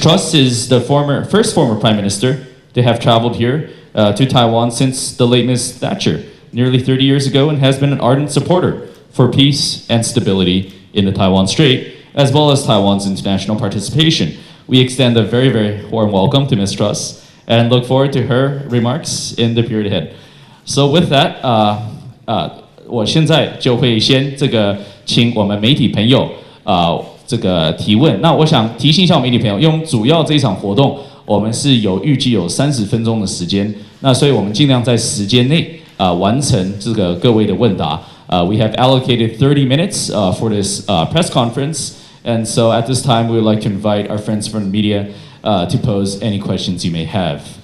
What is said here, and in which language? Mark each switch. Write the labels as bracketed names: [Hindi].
[English] Truss is the first former Prime Minister to have traveled here to Taiwan since the late Ms. Thatcher, nearly 30 years ago, and has been an ardent supporter for peace and stability in the Taiwan Strait, as well as Taiwan's international participation. We extend a very, very warm welcome to Ms. Truss and look forward to her remarks in the period ahead. [Chinese] So with that, 我现在就会先请我们媒体朋友这个提问。那我想提醒一下媒体朋友，因为主要这一场活动我们是预计有30分钟的时间，那所以我们尽量在时间内完成这个各位的问答。 [English] We have allocated 30 minutes for this press conference, and so at this time we would like to invite our friends from the media to pose any questions you may have.